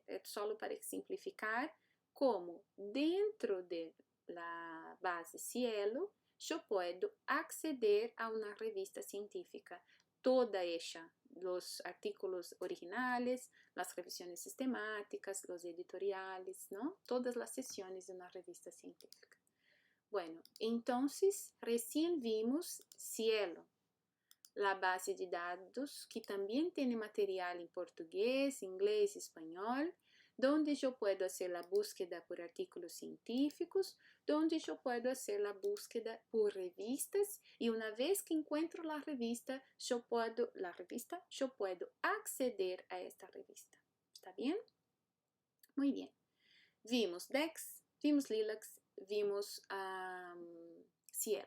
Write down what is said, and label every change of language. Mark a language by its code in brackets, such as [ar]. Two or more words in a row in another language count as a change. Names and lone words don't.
[pt] É só para simplificar como dentro da base Cielo eu posso acceder a uma revista científica toda hecha, os artículos originais, as revisões sistemáticas, os editoriais, não? Todas as sessões de uma revista científica. Bueno, então, recién vimos Cielo, a base de dados que também tem material em português, inglês e espanhol, onde eu posso fazer a búsqueda por artículos científicos, onde eu posso fazer a búsqueda por revistas, e uma vez que encontro a revista, eu posso acceder a esta revista. Está bem? Muito bem. Vimos DEX, vimos Lilacs, vimos Cielo.